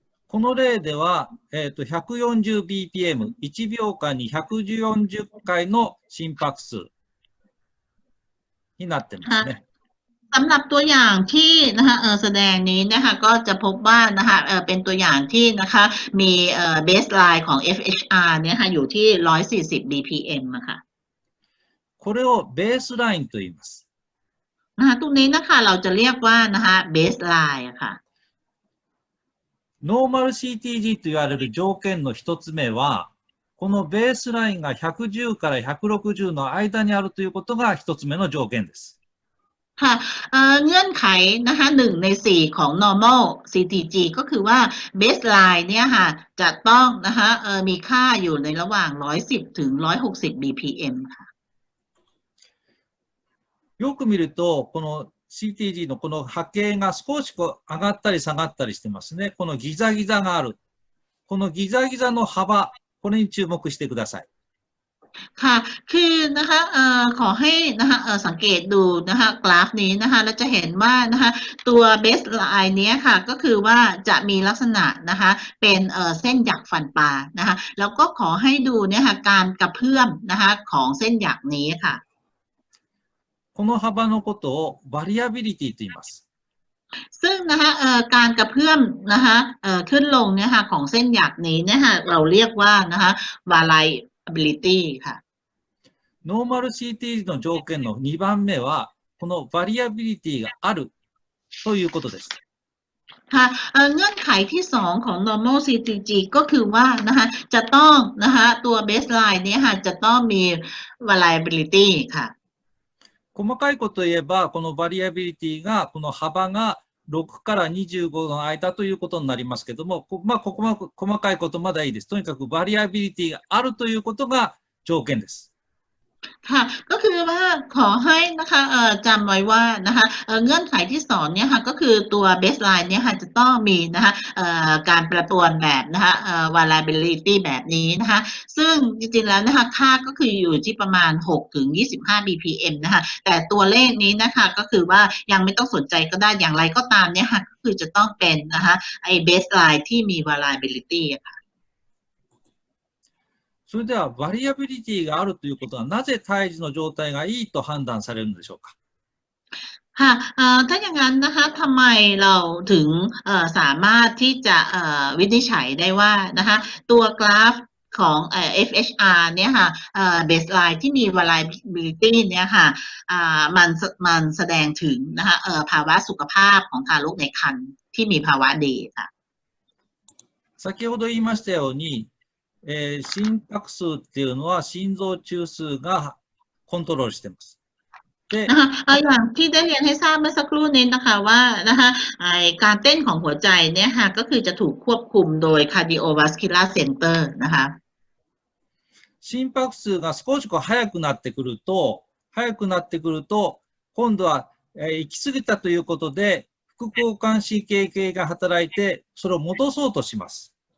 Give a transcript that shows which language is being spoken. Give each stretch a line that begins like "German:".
Japanese: この例では、140bpm、1秒間に140回の心拍数になってますね。
Thai: สำหรับตัวอย่างที่นะคะแสดงนี้นะคะก็จะพบว่านะคะเป็นตัวอย่างที่นะคะมีเบสไลน์ของ FHR เนี่ยค่ะอยู่ที่140 BPM อะค่ะ
Japanese: これをベースラインと言います。
Thai: นะคะตรงนี้นะคะเราจะเรียกว่านะคะเบสไลน์อะค่ะ
Japanese: ノーマル CTG と言われる条件の一つ目は、このベースラインが110から160の間にあるということが一つ目の条件です。
Thai: ค่ะเงื่อนไขนะคะ1 ใน 4ของ normal CTG ก็คือว่า baseline เนี่ยค่ะจะต้องนะคะมีค่าอยู่ในระหว่าง110ถึง160 BPM ค่ะ
Japanese: よく見ると、このCTG のこの波形が少しこう上がったり下がったりしてますね。このギザギザがある。このギザギザの幅、これに注目してください。
Thai: ค่ะคือนะคะขอให้นะคะสังเกตดูนะคะกราฟนี้นะคะเราจะเห็นว่านะคะตัวเบสไลน์นี้ค่ะก็คือว่าจะมีลักษณะนะคะเป็นเส้นหยักฟันปลานะคะแล้วก็ขอให้ดูเนี่ยค่ะการกระเพื่อมนะคะของเส้นหยักนี้ค่ะ
Japanese: この幅のことをバリアビリティと言います。
Thai: ซึ่งนะคะการกระเพื่อมนะคะขึ้นลงเนี่ยค่ะของเส้นหยักนี้เนี่ยค่ะเราเรียกว่านะคะ variability ค่ะ
Japanese: ノーマル CTG の条件の2番目はこのバリアビリティがあるということです。
Thai: ค่ะเงื่อนไขที่สองของ normal CTG ก็คือว่านะคะจะต้องนะคะตัว baseline เนี้ค่ะจะต้องมี variability ค่ะ
Japanese: 細かいことを言えば、このバリアビリティが、この幅が6から25の間ということになりますけども、ここま細かいことまではいいです。とにかくバリアビリティがあるということが条件です。
Thai: ค่ะก็คือว่าขอให้นะคะจำไว้ว่านะคะเงื่อนไขที่สองเนี่ยค่ะก็คือตัว baseline เนี่ยค่ะจะต้องมีนะคะการแปรปรวนแบบนะคะvariability แบบนี้นะคะซึ่งจริงๆแล้วนะคะค่าก็คืออยู่ที่ประมาณ6ถึง25 BPM นะคะแต่ตัวเลขนี้นะคะก็คือว่ายังไม่ต้องสนใจก็ได้อย่างไรก็ตามเนี่ยค่ะก็คือจะต้องเป็นนะคะไอ้ baseline ที่มี variability ค่ะ
Japanese: それでは、バリアビリティがあるということは、なぜ胎児の状態がいいと判断されるのでしょうか。
Thai: ค่ะถ้าอย่างนั้นนะคะทำไมเราถึงสามารถที่จะวินิจฉัยได้ว่านะคะตัวกราฟของFHR เนี่ยค่ะbaseline ที่มี variability เนี่ยค่ะมันแสดงถึงนะคะภาวะสุขภาพของทารกในครรภ์ที่มีภาวะดีค่ะ
Japanese: 先ほど言いましたように、心拍数っていうのは心臓中枢がコントロールしています。
Thai: นะคะอย่างที่ได้เรียนให้ทราบเมื่อสักครู่นี้นะคะว่านะคะการเต้นของหัวใจเนี่ยค่ะก็คือจะถูกควบคุมโดย cardiovascular center นะคะ
Japanese: 心拍数が少し速くなってくると、今度は、行き過ぎたということで、副交感神経系が働いて、それを戻そうとします。